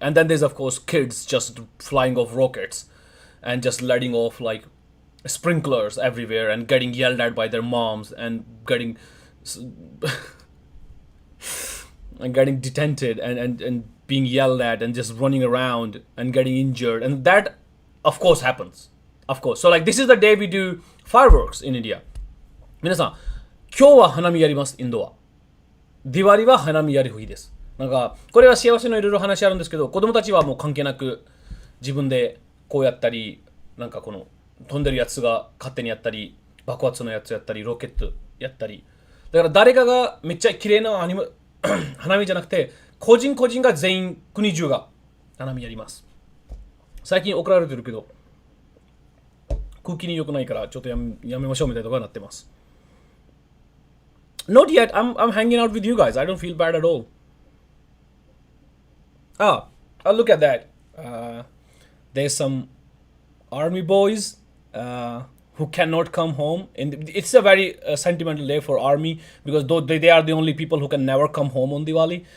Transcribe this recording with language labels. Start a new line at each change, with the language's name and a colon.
English: And then there's of course kids just flying off rockets and just letting off like sprinklers everywhere and getting yelled at by their moms and getting and getting detented and being yelled at and just running around and getting injured. And that of course happens. Of course. So like this is the day we do fireworks in India.
Japanese: 皆さん、今日は花見やります、インドは。ディワリは花見やる日です。なんか、これは幸せのいろいろ話あるんですけど、子供たちはもう関係なく自分でこうやったり、なんかこの飛んでるやつが勝手にやったり、爆発のやつやったり、ロケットやったり。だから誰かがめっちゃ綺麗な花見じゃなくて、個人個人が全員、国中が花見やります。最近怒られてるけど、空気に良くないからちょっとやめましょうみたいなところになってます。
English: Not yet. I'm hanging out with you guys. I don't feel bad at all. Ah, look at that. There's some army boys who cannot come home, and it's a very sentimental day for army because though they are the only people who can never come home on Diwali.